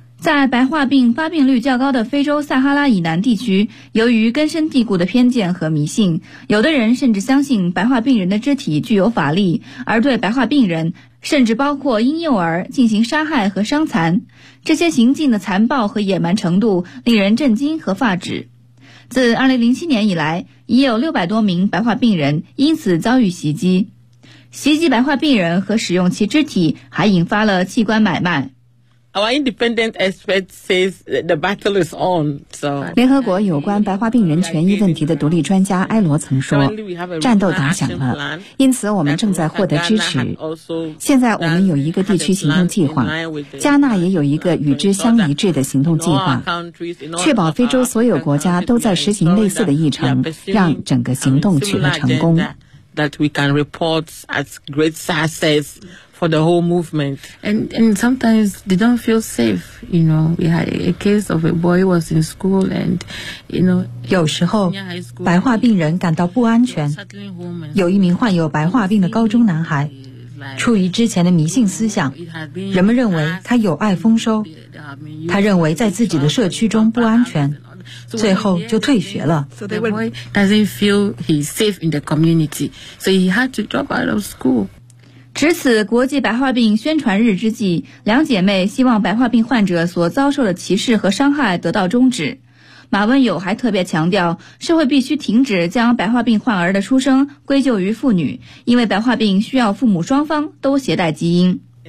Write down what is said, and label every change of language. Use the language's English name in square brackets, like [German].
[Chinese] 在白化病发病率较高的非洲撒哈拉以南地区，由于根深蒂固的偏见和迷信，有的人甚至相信白化病人的肢体具有法力，而对白化病人，甚至包括婴幼儿进行杀害和伤残。这些行径的残暴和野蛮程度令人震惊和发指。自2007年以来，已有600多名白化病人因此遭遇袭击。袭击白化病人和使用其肢体还引发了器官买卖。 [English] Our independent expert says that the battle is on. So, [Chinese] 联合国有关白化病人权益问题的独立专家埃罗曾说，战斗打响了，因此我们正在获得支持。现在我们有一个地区行动计划，加纳也有一个与之相一致的行动计划，确保非洲所有国家都在实行类似的议程，让整个行动取得成功。 [English] That we can report as great success. For the whole movement. And sometimes they don't feel safe, you know. We had a case of a boy who was in school and, you know. [Chinese] 有时候白化病人感到不安全。有一名患有白化病的高中男孩，出于之前的迷信思想，人们认为他有碍丰收，他认为在自己的社区中不安全，最后就退学了。 [English] The boy doesn't feel he's safe in the community, so he had to drop out of school. [Chinese] 值此国际白化病宣传日之际，两姐妹希望白化病患者所遭受的歧视和伤害得到终止。马温友还特别强调，社会必须停止将白化病患儿的出生归咎于妇女，因为白化病需要父母双方都携带基因。